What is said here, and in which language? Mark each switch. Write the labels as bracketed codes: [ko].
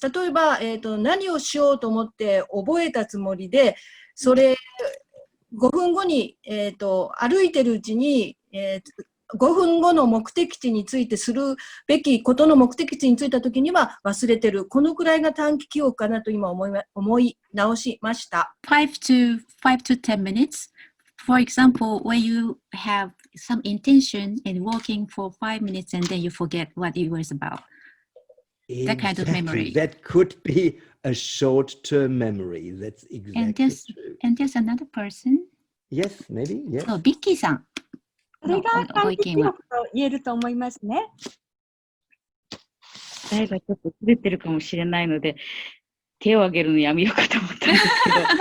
[ja] 例えば、何をしようと思って覚えたつもりで、それ、5分後に、歩いてるうちに、5分後の目的地についてするべきことの目的地に着いたときには忘れてる。このくらいが短期記憶かなと今思い直しました。 [en] 5 to 10 minutes. For example, when you have some intention in walking for 5 minutes and then you forget what it was about. That kind of memory. That could be a short-term memory. That's exactly true. And there's another person. Yes, maybe. Yes. [ja] そう、ビッキーさん。それが短期記憶と言えると思いますね。誰がちょっと滑ってるかもしれないので、手を挙げるのやめようかと思ったんですけど。